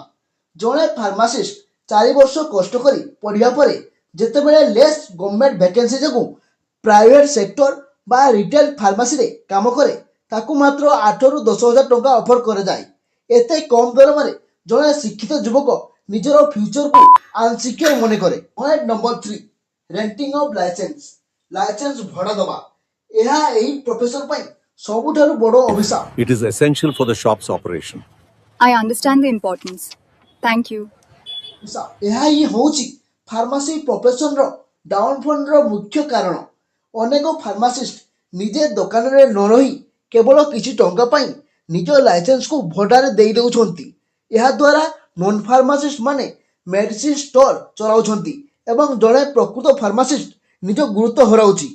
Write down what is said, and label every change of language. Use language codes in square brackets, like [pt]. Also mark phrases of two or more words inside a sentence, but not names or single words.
[or] ଜଣେ ଫାର୍ମାସିଷ୍ଟ 4 ବର୍ଷ କଷ୍ଟ କରି ପଢ଼ିବା ପରେ ଯେତେବେଳେ [en] less government vacancy [or] ଯୋଗୁଁ [en] private sector [or] ବା [en] retail pharmacyre [or] କାମ କରେ, ତାକୁ ମାତ୍ର 8 ରୁ 10 ହଜାର ଟଙ୍କା ଅଫର କରାଯାଏ। ଏତେ କମ୍ ଦରମାରେ ଜଣେ ଶିକ୍ଷିତ ଯୁବକ ନିଜର [en] futureku insecure [or] ମନେ କରେ। [en] point number 3, renting of license. [or] ଲାଇସେନ୍ସ ଭଡ଼ା ଦେବା ଏହା ଏହି ପ୍ରଫେସନ ପାଇଁ ସବୁଠାରୁ ବଡ଼ ଅଭିଶାପ। [en] It is essential for the shop's operation. I understand the importance. Thank you. [or] ଏହା ହିଁ ହେଉଛି [en] pharmacy professionr downfallr [or] ମୁଖ୍ୟ କାରଣ। ଅନେକ ଫାର୍ମାସିଷ୍ଟ ନିଜେ ଦୋକାନରେ ନ ରହି କେବଳ କିଛି ଟଙ୍କା ପାଇଁ ନିଜ ଲାଇସେନ୍ସକୁ ଭଡ଼ାରେ ଦେଇ ଦେଉଛନ୍ତି। ଏହାଦ୍ୱାରା [en] non pharmacist [or] ମାନେ [en] medicine store [or] ଚଳାଉଛନ୍ତି ଏବଂ ଜଣେ ପ୍ରକୃତ ଫାର୍ମାସିଷ୍ଟ ନିଜ ଗୁରୁତ୍ୱ ହରାଉଛି।